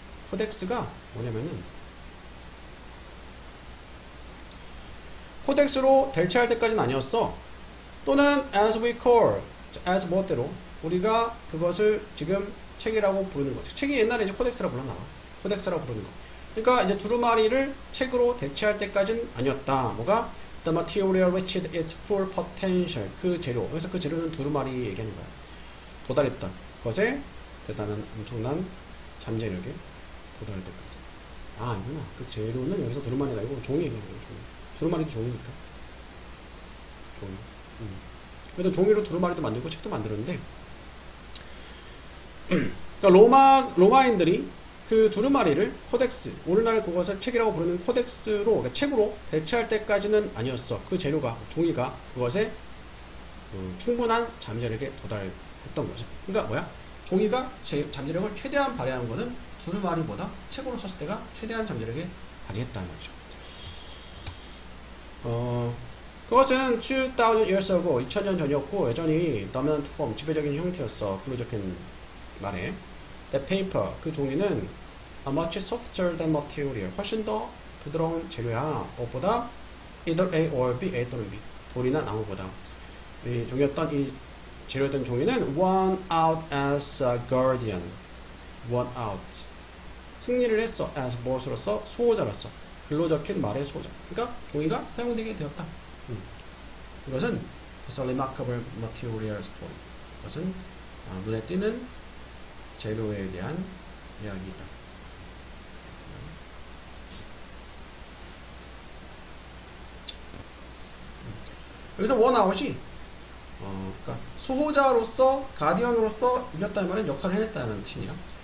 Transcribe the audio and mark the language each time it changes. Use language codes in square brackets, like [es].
[ko] 코덱스가 뭐냐면은 코덱스로 대체할 때까지는 아니었어. 또는 [en] as we call, as [ko] 무엇대로 우리가 그것을 지금 책이라고 부르는 거죠. 책이 옛날에 이제 코덱스라고 불렀나 봐. 코덱스라고 부르는 거. 그러니까 이제 두루마리를 책으로 대체할 때까지는 아니었다. 뭐가? [en] The material reached its full potential. [ko] 그 재료. 그래서 그 재료는 두루마리 얘기하는 거야. 도달했다. 그것에 대단한 엄청난 잠재력에 도달할 때까지. 아, 아니구나. 그 재료는 여기서 두루마리가 아니고 종이 얘기하는 거야. 종이. 두루마리도 종이니까. 종이. 그래서 종이로 두루마리도 만들고 책도 만들었는데 그러니까 로마인들이 그 두루마리를 코덱스, 오늘날 그것을 책이라고 부르는 코덱스로, 그러니까 책으로 대체할 때까지는 아니었어. 그 재료가, 종이가 그것에 충분한 잠재력에 도달했던 거죠. 그러니까 뭐야? 종이가 잠재력을 최대한 발휘하는 거는 두루마리보다 책으로 썼을 때가 최대한 잠재력에 발휘했다는 거죠. 그것은 [en] 2000 years ago, [ko] 2000년 전이었고 여전히 [en] dominant form, [ko] 지배적인 형태였어. 글로 적힌 말에. [en] The paper, [ko] 그 종이는 [en] a much softer than material, [ko] 훨씬 더 부드러운 재료야. 무엇보다 [en] either A or B, [ko] A 또는 B, 돌이나 나무보다. 이 종이였던 이 재료였던 종이는 [en] won out as a guardian, won out, [ko] 승리를 했어. as 무엇으로서? 수호자로서. 글로 적힌 말의 수호자. 그러니까 종이가 사용되게 되었다. 이것은 [en] a remarkable material story. [ko] 이것은 눈에 띄는 재료에 대한 이야기이다. 여기서 원아웃이 그러니까 수호자로서 가디언으로서 이겼다는 말은 역할을 해냈다는 뜻이냐.